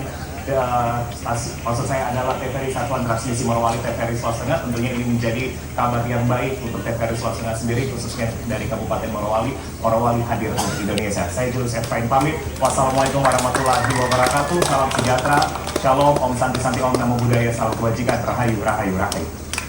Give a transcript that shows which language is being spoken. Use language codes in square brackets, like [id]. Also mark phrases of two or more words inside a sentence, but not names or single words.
[id] Maksud saya adalah TVRI Satuan Transmisi Morowali TVRI Sulawesi Tengah. Tentunya ini menjadi kabar yang baik untuk TVRI Sulawesi Tengah sendiri, khususnya dari Kabupaten Morowali. Morowali hadir untuk Indonesia. Saya Julius Efrain pamit. [ar] والسلام عليكم ورحمة الله وبركاته. [id] Salam sejahtera, shalom, [sa] ॐ शान्ति शान्ति, ॐ नमो बुद्धाय, [id] salam kebajikan, rahayu rahayu rahayu.